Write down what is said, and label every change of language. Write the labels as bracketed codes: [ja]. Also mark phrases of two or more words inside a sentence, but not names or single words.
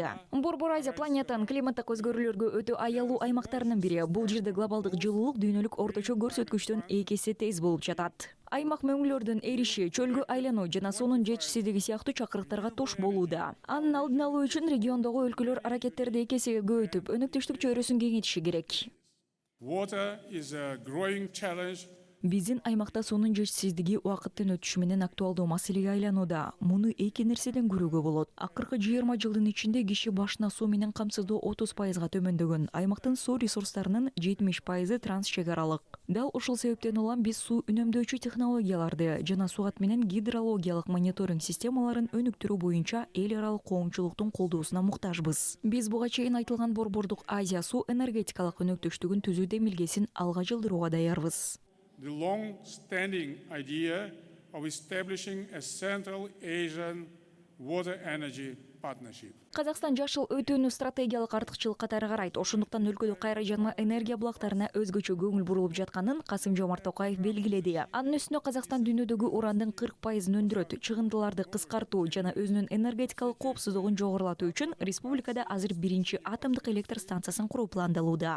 [ky] Борбор Азия планетанын климаттык өзгөрүүлөргө өтө аялуу аймактарынын бири. Бул жерде глобалдык жылуулук дүйнөлүк орточо көрсөткүчтөн 2 эсе тез болуп жатат. Аймак мөңгүлөрдүн эриши, чөлгө айлануу жана суунун жетишсиздиги сыяктуу чакырыктарга туш болууда. Анын алдын алуу үчүн региондогу өлкөлөр аракеттерди 2 эсеге көбөйтүп, өнөктөштүк чөйрөсүн кеңейтиши керек. [en] Water is a growing challenge. [ky] Биздин аймакта суунун жетишсиздиги убакыттын өтүшү менен актуалдуу маселеге айланууда. Муну эки нерседен көрүүгө болот. Акыркы 20 жылдын ичинде киши башына суу менен камсыздоо 30% төмөндөгөн. Аймактын суу ресурстарынын 70% транс чек аралык. Дал ушул себептен улам биз суу үнөмдөөчү технологияларды жана сугат менен гидрологиялык мониторинг системаларын өнүктүрүү боюнча эл аралык коомчулуктун колдоосуна муктажбыз. Биз буга чейин айтылган Борбордук Азия суу энергетикалык өнөктөштүгүн түзүү демилгесин алга жылдырууга даярбыз. [en] The long-standing idea of establishing a Central Asian water energy partnership. [ky] Казакстан жашыл өтүүнү стратегиялык артыкчылык катары карайт. Ошондуктан өлкөдө кайра жаңы энергия булактарына өзгөчө көңүл бурулуп жатканын Касым-Жомарт Токаев белгиледи. Анын үстүнө Казакстан дүйнөдөгү урандын 40% өндүрөт. Чыгындыларды кыскартуу жана өзүнүн энергетикалык коопсуздугун жогорулатуу үчүн республикада азыр биринчи атомдук электр станциясын куруу пландалууда.